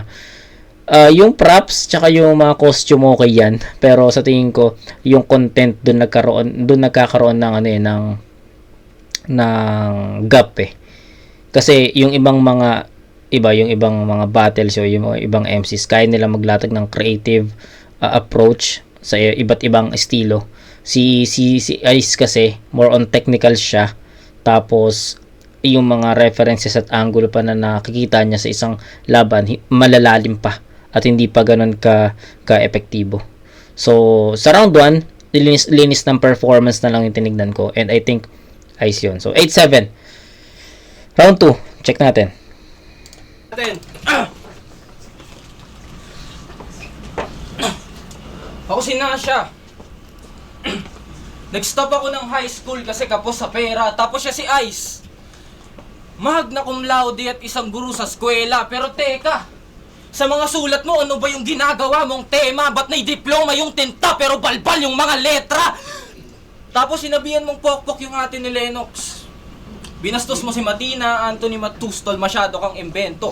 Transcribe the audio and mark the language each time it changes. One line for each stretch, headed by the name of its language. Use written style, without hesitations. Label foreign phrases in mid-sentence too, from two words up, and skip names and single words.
Filipino: Yung props tsaka yung mga costume okay yan, pero sa tingin ko yung content doon nagkakaroon ng gap eh. Kasi yung ibang mga battles o yung ibang MCs kaya nila maglatag ng
English: creative approach
Filipino: sa iba't ibang estilo. Si Ice kasi
English: more on technical
Filipino: siya, tapos yung mga references at angle pa na nakikita niya sa isang laban malalalim pa at hindi pa ganun ka-epektibo. So sa round 1 linis ng performance na lang yung tinignan ko,
English: and I think Ice yun. So 8-7.
Filipino: Round 2, check natin. Ako si Nasha. Nag-stop ako ng
English: high school
Filipino: kasi kapos sa pera. Tapos siya si Ice.
Latin: Magna cum laude
Filipino: at isang guru sa eskwela. Pero teka, sa mga sulat mo, ano ba yung ginagawa mong tema? Ba't may diploma yung tinta pero balbal yung mga letra? Tapos sinabihan mong pokpok yung ate ni Lennox. Binastos mo si Matina, Anthony Matustol, masyado kang imbento.